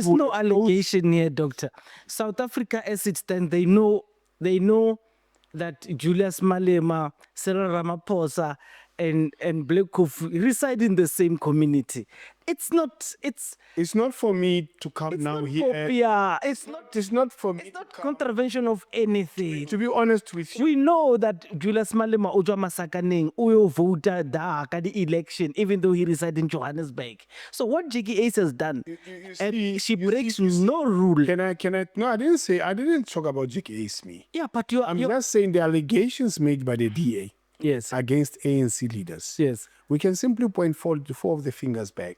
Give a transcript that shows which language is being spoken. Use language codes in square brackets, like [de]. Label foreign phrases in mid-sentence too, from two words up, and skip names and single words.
[en] there's no allegation here, Doctor. South Africa, as it stands, they know that Julius Malema, Cyril Ramaphosa, and Black Kofi reside in the same community. It's not for me to come now not here. yeah, It's not for me. it's not contravention of anything. To be honest with you. We know that Julius Malema [nso] o tswa Masakaneng o yo vote da ka [en] the election even though he resides in Johannesburg. So what Jiggy Ace has done, and she breaks no rule. Can I? No, I didn't talk about GKS me. Yeah, but I'm just saying the allegations made by the DA yes. against ANC leaders. Yes. We can simply point four of the fingers back